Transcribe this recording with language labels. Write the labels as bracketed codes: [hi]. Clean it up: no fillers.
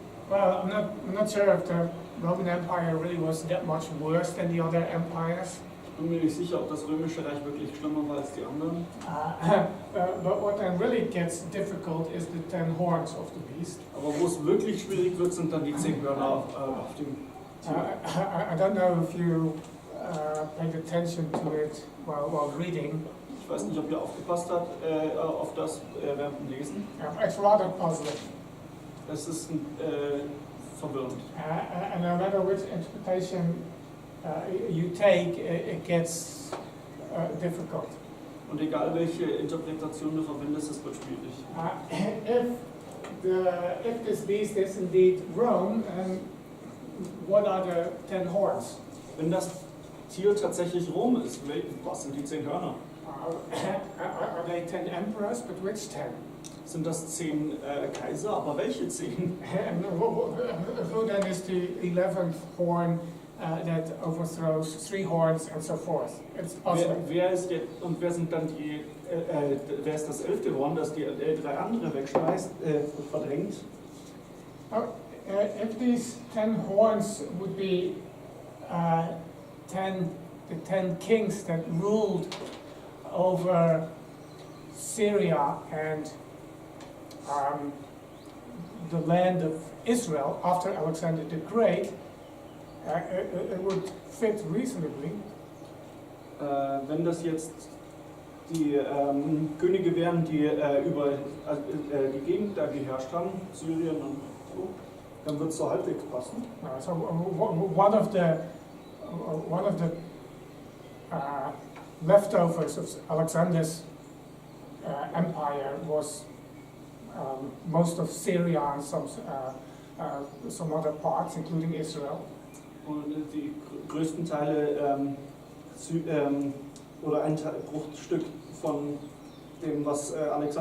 [en] Well, I'm not sure if the Roman Empire really was that much worse than the other empires. [de] Ich bin mir nicht sicher, ob das römische Reich wirklich schlimmer war als die anderen. [en] But what then really gets difficult is the 10 horns of the beast. [de] Aber wo es wirklich schwierig wird, sind dann die 10 Hörner auf dem Tier. [en] I don't know if you paid attention to it while reading. [de] Ich weiß nicht, ob ihr aufgepasst habt auf das während dem Lesen. [en] It's rather puzzling. [de] Es ist verwirrend. [en] And no matter which interpretation you take, it gets difficult. [de] Und egal welche Interpretation du verwendest, es wird schwierig. [en] If this beast is indeed Rome, what are the 10 horns? [de] Wenn das Tier tatsächlich Rom ist, was sind die 10 Hörner? [en] Are they 10 emperors? But which 10? [de] Sind das 10 Kaiser? Aber welche 10? [en] And who then is the 11th horn that overthrows 3 horns and so forth? It's puzzling. [de] Wer sind dann wer ist das 11. Horn, das die 3 andere wegschmeißt, verdrängt? [en] If these 10 horns would be the 10 kings that ruled over Syria and the land of Israel after Alexander the Great, it would fit reasonably. [de] Wenn das jetzt die Könige wären, die über die Gegend da geherrscht haben, Syrien und so, dann wird es so halbwegs passen. [en] So one of the leftovers of Alexander's empire was most of Syria and some other parts, including Israel. [de] Und die größten Teile oder ein Bruchstück von dem, was Alexander